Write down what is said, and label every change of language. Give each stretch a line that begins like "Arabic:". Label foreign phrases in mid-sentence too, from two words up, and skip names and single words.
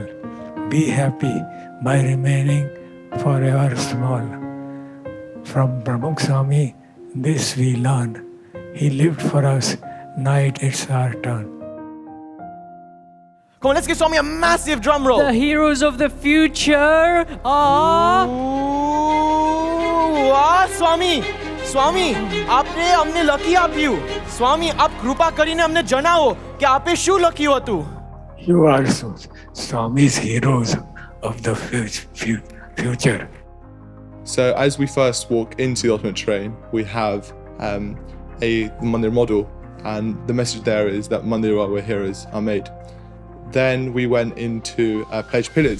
English: Be happy by remaining forever small. From Pramukh Swami, this we learn. He lived for us, night it's our turn. Come on, let's give Swami a massive drum roll. The heroes of the future are...
Hindi: वाह स्वामी स्वामी आपने
Gujarati: અમને લખી આપ્યું સ્વામી આપ કૃપા કરીને અમને જણાવો કે આપે શું લખ્યું હતું.
English: You are Swami's heroes of the future. So as we first walk into the ultimate train, we have a Mandir model, and the message there is that Mandira where heroes are made. Then we went into pledge pillars.